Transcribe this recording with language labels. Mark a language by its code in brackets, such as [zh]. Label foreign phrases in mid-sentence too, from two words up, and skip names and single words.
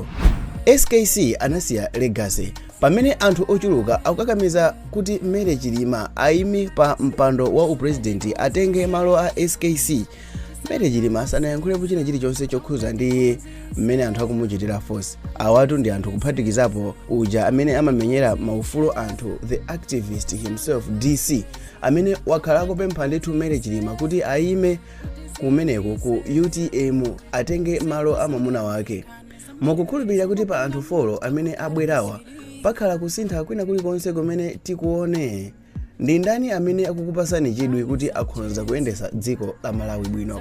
[ny] SKC anasiya legacy pamene anthu ochuluka akukakamiza kuti Mere Chilima ayime pa mpando wa upresidenti atenge malo a SKC. Mere Chilima sanayankhulepo china chilichonse chokhuza ndi mmene anthu akumuchitira force. Awatu ndi anthu kuphatikizapo uja amene amamenyera maufulu anthu, [en] the activist himself [ny] DC, amene wakhala akupempha ndithu Mere Chilima kuti ayime kumeneko ku UTM atenge malo a mwamuna wake. Mukukhulupirira kuti pa anthu 4 amene abwerawa pakhala kusintha kwina kulikonse kumene tikuone? Ndi ndani amene akukupasani chidwi kuti akhonza kuyendesa dziko la Malawi bwino?